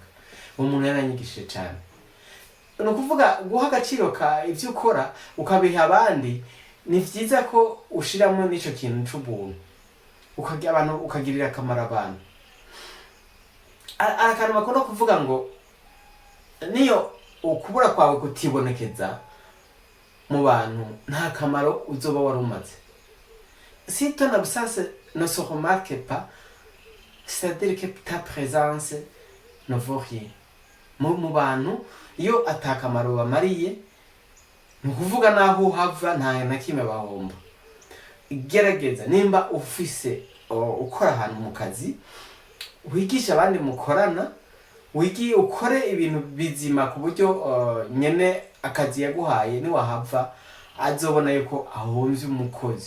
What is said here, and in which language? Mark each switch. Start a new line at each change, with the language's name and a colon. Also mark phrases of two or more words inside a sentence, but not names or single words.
Rundi: Uwo muntu yaranyigishije cyane. No kuvuga guha agaciro ka ivyo ukora ukabiha abandi, ni vyiza ko ushiramo n'ico kintu c'ubuntu, ukagira abantu, ukagirira akamaro abantu. Akantu bakunda kuvuga ngo niyo ukubura kwawe kutibonekeza mu bantu, nta kamaro uzoba warumaze.
French: Si ton absence ne se remarque pas, c'est-à-dire que ta présence ne vaut rien.
Rundi: Mu bantu iyo atakamaro bamariye, ni ukuvuga naho uhava nta na kimwe bahomba. Gerageza nimba ufise ukora ahantu mu kazi, wigisha abandi mukorana, ukore ibintu bizima ku buryo nyene akazi yaguhaye ni wahava azobona yuko ahomvye umukozi.